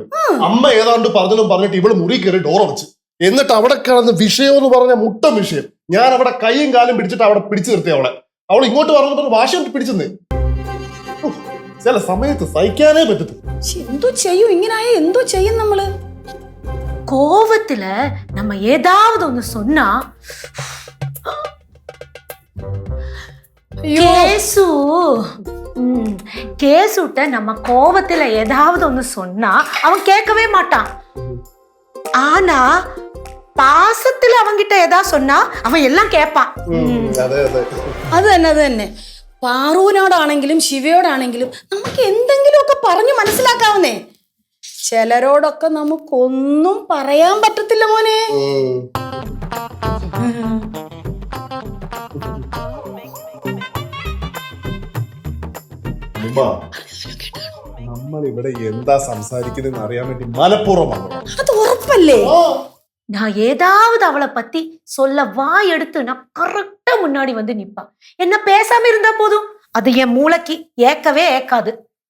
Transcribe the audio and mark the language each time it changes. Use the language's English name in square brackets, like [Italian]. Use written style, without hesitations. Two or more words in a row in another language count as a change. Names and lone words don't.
[Malayalam] അമ്മ ഏതാണ്ട് പറഞ്ഞിട്ട് ഇവള് മുറി കയറി ഡോർ അടച്ചു. എന്നിട്ട് അവിടെ കിടന്ന് വിഷയം എന്ന് പറഞ്ഞ മുട്ട വിഷയം. ഞാൻ അവിടെ കൈയും കാലും പിടിച്ചിട്ട് അവിടെ പിടിച്ചു നിർത്തി അവളെ. അവൾ ഇങ്ങോട്ട് പറഞ്ഞിട്ട് വാശി കൊണ്ട് പിടിച്ചെന്ന്. ചില സമയത്ത് സഹിക്കാനേ പറ്റത്തില്ല. എന്തോ ചെയ്യും, ഇങ്ങനായ എന്തോ ചെയ്യും നമ്മള്. [Tamil] கோவத்துல நம்ம ஏதாவது ஒண்ணு சொன்னா கேசுட்ட நம்ம கோவத்துல ஏதாவது ஒண்ணு சொன்னா அவன் கேட்கவே மாட்டான். ஆனா பாசத்துல அவன்கிட்ட ஏதாவது சொன்னா அவன் எல்லாம் கேட்பான். [Malayalam] അത് തന്നെ പാറുവിനോടാണെങ്കിലും ശിവയോടാണെങ്കിലും നമുക്ക് എന്തെങ്കിലും ഒക്കെ പറഞ്ഞു മനസ്സിലാക്കാവുന്നേ. ചിലരോടൊക്കെ നമുക്കൊന്നും പറയാൻ പറ്റത്തില്ല മോനെ. നമ്മൾ ഇവിടെ എന്താ സംസാരിക്കുന്നതെന്ന് അറിയാൻ വേണ്ടി മനഃപൂർവ്വമാണ്. അത് ഉറപ്പല്ലേ? [Tamil] நான் ஏதாவது அவளை பத்தி சொல்ல வாய் எடுத்து நான் கரெக்டா முன்னாடி வந்து நிப்பா. என்ன பேசாம இருந்தா போதும், அது என் மூளைக்கு ஏக்கவே ஏக்காது.